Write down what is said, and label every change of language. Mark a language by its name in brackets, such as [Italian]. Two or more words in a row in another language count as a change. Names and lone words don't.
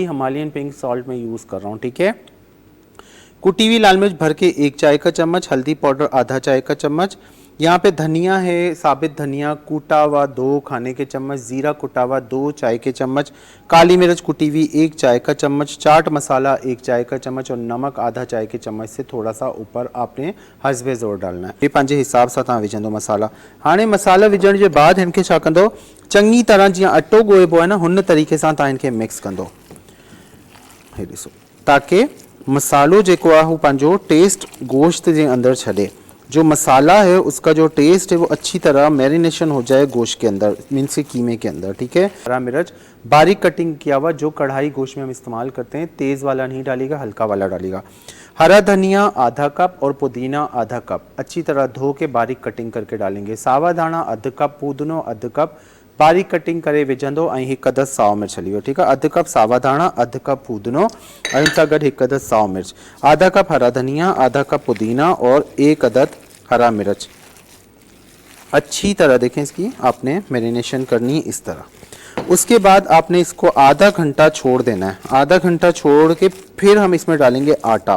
[Hindi] हिमालयन पिंक सॉल्ट में यूज़ कर रहा हूँ, ठीक है। कुटी हुई लाल मिर्च भर के 1 चाय का चम्मच, हल्दी पाउडर आधा चाय का चम्मच, यहाँ पे धनिया है साबित धनिया कूटा हुआ 2 खाने के चम्मच, जीरा कुटा हुआ 2 चाय के चम्मच, काली मिर्च कुटी हुई 1 चाय का चम्मच, चाट मसाला 1 चाय का चम्मच, और नमक आधा चाय के चम्मच से थोड़ा सा ऊपर आपने हस्बे ज़ोर डालना है। [Sindhi] ये पंहिंजे हिसाब सां तव्हां विझंदो मसाला। हाणे मसाला विझण जे बाद हिनखे छा कंदो, चङी तरह जीअं अटो ॻोइबो आहे न, हुन तरीक़े सां तव्हां हिनखे मिक्स कंदो, हे ॾिसो, ताकि मसालो जेको आहे हू पंहिंजो टेस्ट गोश्त जे अंदर छॾे। [Hindi] जो मसाला है उसका जो टेस्ट है वो अच्छी तरह मैरिनेशन हो जाए गोश्त के अंदर, मीन्स के कीमे के अंदर, ठीक है। हरा मिर्च बारीक कटिंग किया हुआ, जो कढ़ाई गोश्त में हम इस्तेमाल करते हैं, तेज़ वाला नहीं डालेगा, हल्का वाला डालेगा। हरा धनिया आधा कप और पुदीना आधा कप, अच्छी तरह धो के बारीक कटिंग करके डालेंगे। [Sindhi] सावा धाणा अधु कप, पुदीनो अधु कप बारीक कटिंग करे विझंदो, ऐं 1 अदद साओ मिर्च हली वियो, [Hindi] ठीक है। [Sindhi] अधु कप सावा धाणा, अधु कप पुदीनो, ऐं सां गॾु 1 अदद साओ मिर्च, [Hindi] आधा कप हरा धनिया, आधा कप पुदीना और 1 अदद हरा मिर्च। अच्छी तरह देखें इसकी आपने मैरिनेशन करनी है इस तरह। उसके बाद आपने इसको आधा घंटा छोड़ देना है। आधा घंटा छोड़ के फिर हम इसमें डालेंगे आटा।